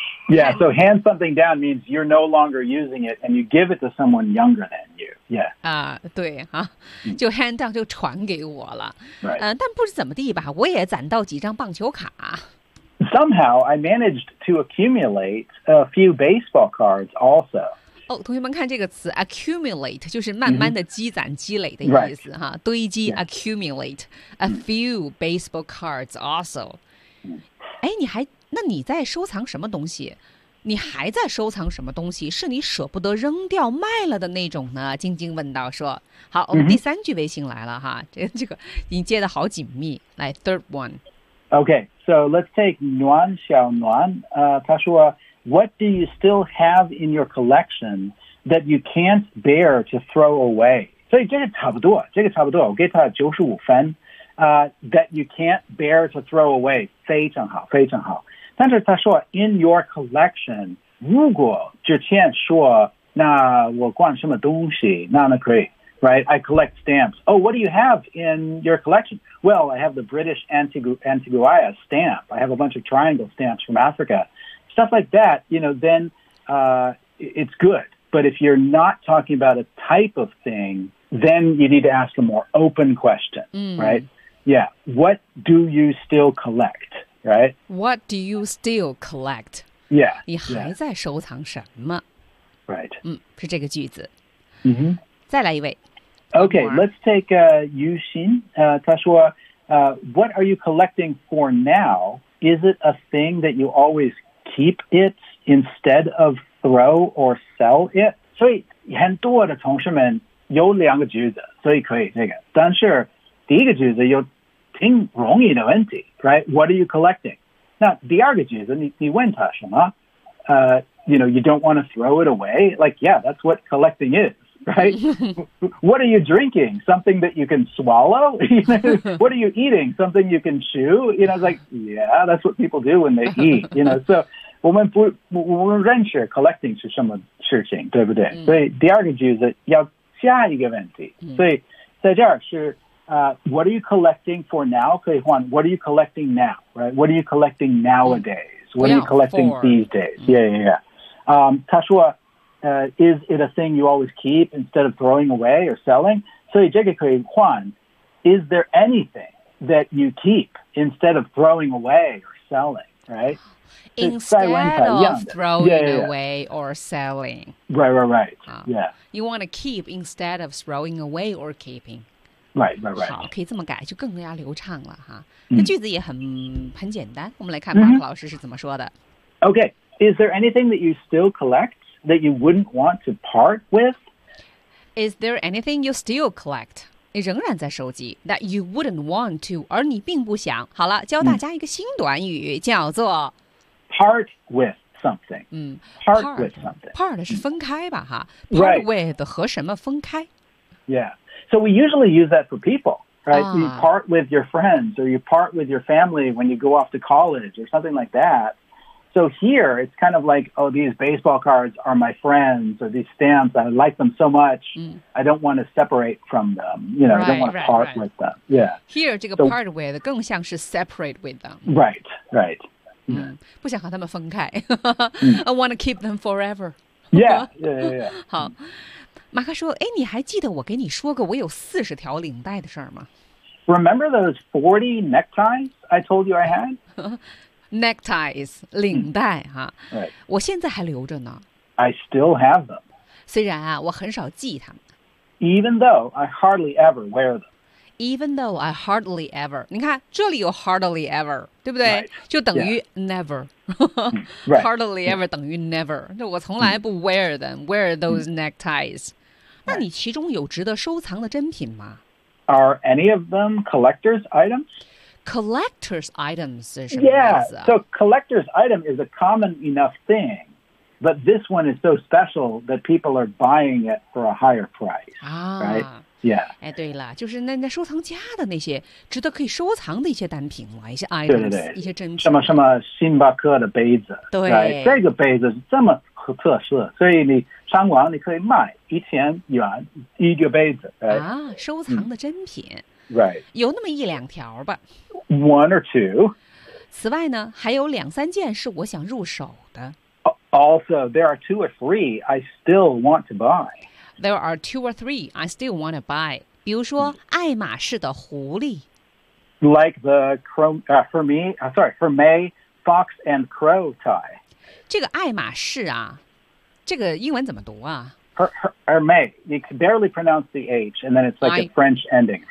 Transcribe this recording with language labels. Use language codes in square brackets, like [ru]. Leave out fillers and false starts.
[en] Yeah, so hand something down means you're no longer using it and you give it to someone younger than you. Yeah. [zh] 对啊，就 [en] hand down [zh] 就传给我了。 [en] Right. [zh] 但不知怎么地吧，我也攒到几张棒球卡。 [en] Somehow, I managed to accumulate a few baseball cards also. [zh] 哦，同学们看这个词 accumulate 就是慢慢的积攒积累的意思哈，堆积 [en] accumulate a few baseball cards also. [zh] 哎，你还。那你在收藏什么东西？你还在收藏什么东西？是你舍不得扔掉卖了的那种呢？晶晶问道。说好，我们第三句微信来了哈，这个你接的好紧密。来 ，third one。 [en] Okay, so let's take Nuan Xiao Nuan. [zh] 他说, [en] what do you still have in your collection that you can't bear to throw away? [zh] 所以这个差不多，这个差不多，我给他九十五分。 [en] That you can't bear to throw away, [zh] 非常好，非常好。但是他说 [en] in your collection, [zh] 如果之前说那我管什么东西，那那可以。 [en] Right, I collect stamps. Oh, what do you have in your collection? Well, I have the British Antigua stamp. I have a bunch of triangle stamps from Africa. Stuff like that, you know, then it's good. But if you're not talking about a type of thing, then you need to ask a more open question, right? Yeah, what do you still collect, right? What do you still collect? Yeah. [zh] 你还在收藏什么？ [en] Right. [zh] 是这个句子。 Mm-hmm. 再来一位。 [en] Okay, let's take Yu Xin. [zh] 他说, [en] what are you collecting for now? Is it a thing that you always keep it instead of throw or sell it? [zh] 所以很多的同学们有两个句子，所以可以这个。但是第一个句子有挺容易的问题， [en] right? What are you collecting? [zh] 那第二个句子 你问他什么？ [en] You know, you don't want to throw it away? Like, yeah, that's what collecting is. Right? What are you drinking? Something that you can swallow? What are you eating? Something you can chew? You know, it's like, yeah, that's what people do when they eat. You know, so [zh] 我们不我们认识 collecting 是什么事情，对不对？所以第二个句子要下一个问题。所以在这儿是 [en] what are you collecting for now? 可以换 what are you collecting now? Right? What are you collecting nowadays? What are you collecting these days? Yeah. [zh] 他说。 [en] Is it a thing you always keep instead of throwing away or selling? So, Juan, is there anything that you keep instead of throwing away or selling, right? Instead of throwing away or selling. Right. Yeah. You want to keep instead of throwing away or keeping. Right. [zh] 好，可以这么改，就更加流畅了哈。那句子也很简单，我们来看马克老师是怎么说的。 [en] Okay, is there anything that you still collect? That you wouldn't want to part with? Is there anything you still collect? [zh] 你仍然在收集 [en] that you wouldn't want to, [zh] 而你并不想。好了，教大家一个新短语，叫做 [en] part with something. Part with something. [zh] Part 是分开吧，哈。Part with 和什么分开？ [en] Yeah. So we usually use that for people, right? You part with your friends or you part with your family when you go off to college or something like that. So here, it's kind of like, oh, these baseball cards are my friends, or these stamps, I like them so much, I don't want to separate from them, you know, I don't want to part with them. Yeah. Here, [zh] 这个 [en] part with [zh] 更像是 [en] separate with them. Right. [zh] 不想和他们分开。 [en] I want to keep them forever. Yeah. [zh] 好。马克说，哎，你还记得我给你说过我有四十条领带的事儿吗？ [en] Remember those 40 neckties I told you I had? [zh] Neckties, 领带哈、 [en] right. [zh] 我现在还留着呢。 [en] I still have them. [zh] 虽然啊，我很少系它们。 [en] Even though I hardly ever wear them. Even though I hardly ever. [zh] 你看，这里有 [en] hardly ever, [zh] 对不对？ [en] Right. [zh] 就等于 never. [en] Right. Hardly ever [zh] 等于 [en] never. [zh] 那我从来不 [en] wear them, wear those neckties. [zh] 那你其中有值得收藏的珍品吗？ [en] Are any of them collector's items? Collector's items. Yeah, so collector's item is a common enough thing, but this one is so special that people are buying it for a higher price. Right? Yeah. [zh] 哎，对了，就是那收藏家的那些值得可以收藏的一些单品嘛，一些 items，对对对一些珍品。什么什么星巴克的杯子，对， [en] right? [zh] 这个杯子是这么特色，所以你上网你可以卖1000元一个杯子。 [en] Right? [zh] 啊，收藏的珍品。 [en] Right. [zh] 有那么一两条吧。 [en] One or two. [zh] 此外呢，还有两三件是我想入手的。 [en] Also, there are two or three I still want to buy. There are two or three I still want to buy. [zh] 比如说爱马仕的狐狸。 [en] Like the Chrome, Hermé Fox and Crow tie. [zh] 这个爱马仕啊，这个英文怎么读啊？ [en] Hermé, you can barely pronounce the H, and then it's like a French ending.